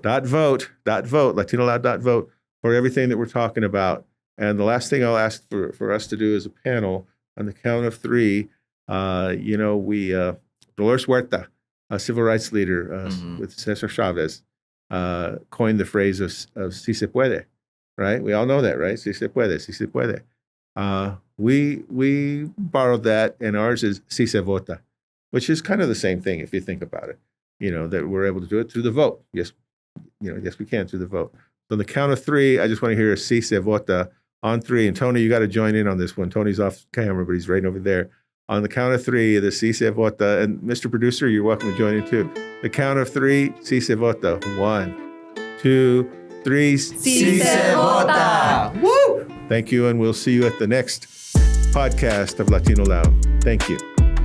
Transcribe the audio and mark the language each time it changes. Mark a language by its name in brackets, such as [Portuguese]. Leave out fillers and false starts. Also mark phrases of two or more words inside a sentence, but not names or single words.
[English] LatinoLoud.vote for everything that we're talking about. And the last thing I'll ask for us to do as a panel, on the count of three, Dolores Huerta, a civil rights leader with Vasquez-Chavez, coined the phrase of [Spanish] "si se puede," [English] right? We all know that, right? [Spanish] Si se puede, si se puede. [English] We borrowed that, and ours is [Spanish] "si se vota," [English] which is kind of the same thing if you think about it. That we're able to do it through the vote. Yes, yes, we can through the vote. So on the count of three, I just want to hear a [Spanish] "si se vota" [English] on three. And Tony, you got to join in on this one. Tony's off camera, but he's right over there. On the count of three, the [Spanish] "si se vota," [English] and Mr. Producer, you're welcome to join in too. The count of three, [Spanish] "si se vota." [English] 1, 2, 3. [Spanish] Si se vota. Woo! [English] Thank you, and we'll see you at the next podcast of Latino Loud. Thank you.